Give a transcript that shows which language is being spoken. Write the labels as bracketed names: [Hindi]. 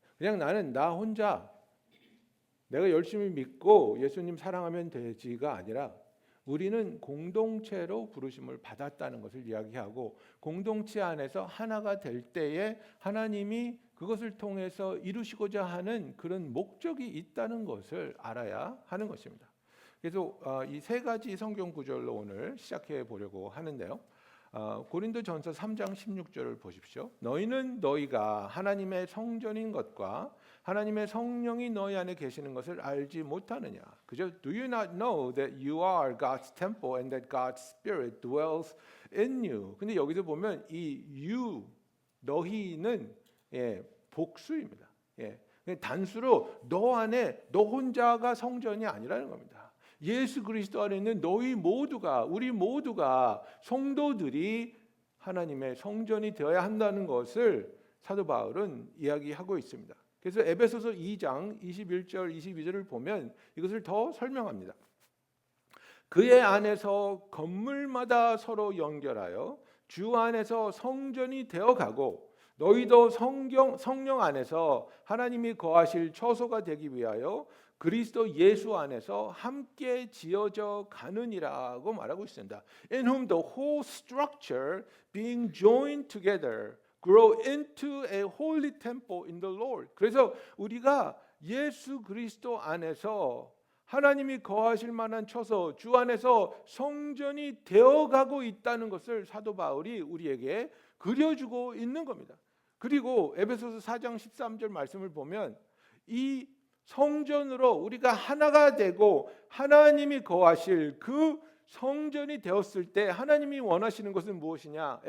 [Korean] 그냥 나는 나 혼자 내가 열심히 믿고 예수님 사랑하면 되지가 아니라 우리는 공동체로 부르심을 받았다는 것을 이야기하고 공동체 안에서 하나가 될 때에 하나님이 그것을 통해서 이루시고자 하는 그런 목적이 있다는 것을 알아야 하는 것입니다. 그래서 이 세 가지 성경 구절로 오늘 시작해 보려고 하는데요. 고린도전서 3장 16절을 보십시오. 너희는 너희가 하나님의 성전인 것과 하나님의 성령이 너희 안에 계시는 것을 알지 못하느냐. 그죠? [English] Do you not know that you are God's temple and that God's Spirit dwells in you? [Korean] 근데 여기서 보면 이 you, 너희는 복수입니다. 단수로 너 안에 너 혼자가 성전이 아니라는 겁니다. 예수 그리스도 안에 있는 너희 모두가 우리 모두가 성도들이 하나님의 성전이 되어야 한다는 것을 사도 바울은 이야기하고 있습니다. 그래서 에베소서 2장 21절 22절을 보면 이것을 더 설명합니다. 그의 안에서 건물마다 서로 연결하여 주 안에서 성전이 되어가고 너희도 성령 안에서 하나님이 거하실 처소가 되기 위하여 그리스도 예수 안에서 함께 지어져 가느니라고 말하고 있습니다. [English] In whom the whole structure being joined together grow into a holy temple in the Lord. [Korean] 그래서 우리가 예수 그리스도 안에서 하나님이 거하실 만한 처소 주 안에서 성전이 되어가고 있다는 것을 사도 바울이 우리에게 그려주고 있는 겁니다. 그리고 에베소서 4장 13절 말씀을 보면 이 성전으로 우리가 하나가 되고 하나님이 거하실 그 성전이 되었을 때 하나님이 원하시는 것은 무엇이냐?